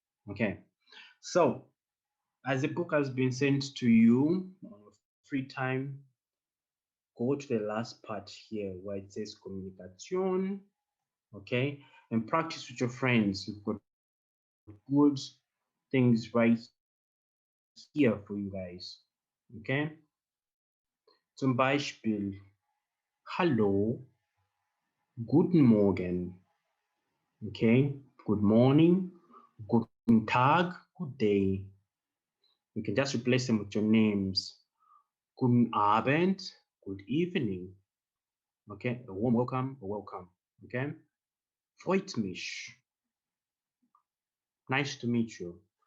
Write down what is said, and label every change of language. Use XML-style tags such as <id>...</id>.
<en>Okay, so as the book has been sent to you on free time, go to the last part here where it says communication. Okay, and practice with your friends. You've got good things right here for you guys.</en> <de>Okay, zum Beispiel Hallo, guten Morgen.</de> <en>Okay, good morning,</en> <de>guten Tag,</de> <en>good day. You can just replace them with your names.</en> <de>Guten Abend,</de> <en>good evening. Okay, a warm welcome, a welcome. Okay,</en> <de>freut mich.</de> <en>Nice to meet you.</en>